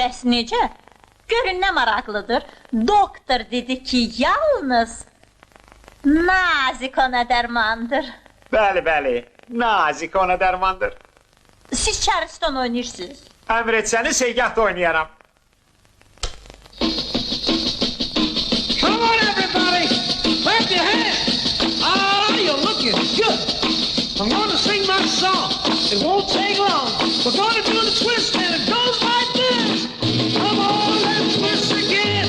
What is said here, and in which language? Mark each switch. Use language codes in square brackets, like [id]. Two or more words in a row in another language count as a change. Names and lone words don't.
[az] Bəs necə? Görün nə maraqlıdır. Doktor dedi ki, yalnız nazik ona dərmandır. Bəli, bəli, nazik ona dərmandır. Siz Charleston oynayarsınız. Əmr etsəniz, Seygahda oynayaram. [en] Come on, everybody! Clap your hands! Ah, you're looking good! I'm gonna sing my song. It won't take long. We're gonna do the twist and it goes like this. Come on, let's twist again.